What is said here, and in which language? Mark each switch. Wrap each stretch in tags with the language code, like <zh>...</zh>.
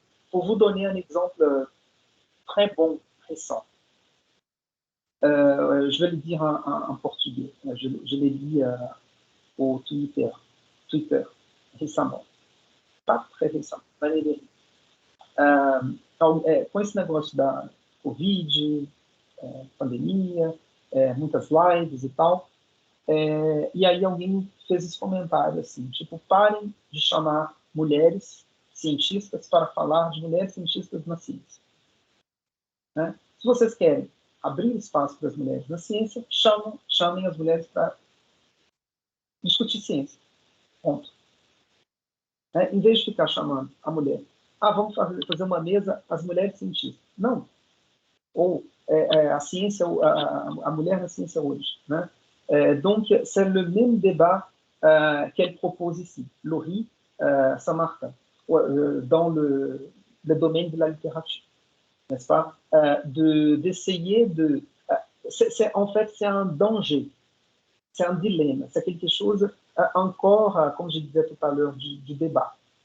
<fr>Pour vous donner un exemple très bon, récent, je vais le dire en portugais. Je l'ai dit au Twitter récemment. Pas très récemment, l'année dernière.</fr> <pt>Com esse negócio da Covid, pandemia, muitas lives e tal, e aí alguém fez esse comentário assim, tipo, parem de chamar mulheres cientistas para falar de mulheres cientistas na ciência. Né? Se vocês querem abrir espaço para as mulheres na ciência, chamem as mulheres para discutir ciência. Ponto. Né? Em vez de ficar chamando a mulher, vamos fazer uma mesa as mulheres cientistas. Não. Ou a ciência, a mulher na ciência hoje. Né?</pt> <fr>Donc, c'est le même débat qu'elle propose ici, Laurie Saint-Martin, dans le domaine de la littérature, n'est-ce pas? D'essayer de... en fait, c'est un danger, c'est un dilemme, c'est quelque chose encore, comme je disais tout à l'heure, du débat.</fr>